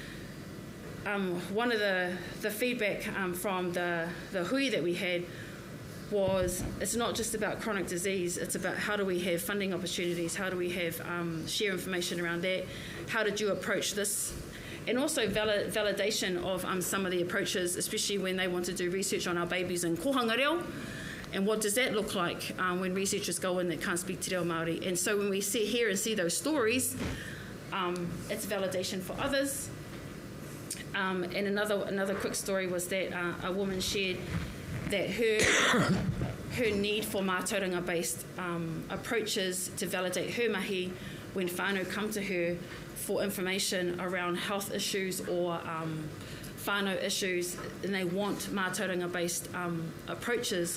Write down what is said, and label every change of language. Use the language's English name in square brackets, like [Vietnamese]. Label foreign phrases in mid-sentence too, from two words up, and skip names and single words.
[English] One of the feedback from the hui that we had was, it's not just about chronic disease, it's about how do we have funding opportunities, how do we have share information around that, how did you approach this, and also validation of some of the approaches, especially when they want to do research on our babies in kohanga reo. And what does that look like when researchers go in that can't speak [Māori] te reo Māori? [English] And so when we hear and see those stories, it's validation for others. And another quick story was that a woman shared that her need for mātauranga-based approaches to validate her mahi when whānau come to her for information around health issues or whānau issues, and they want mātauranga-based approaches.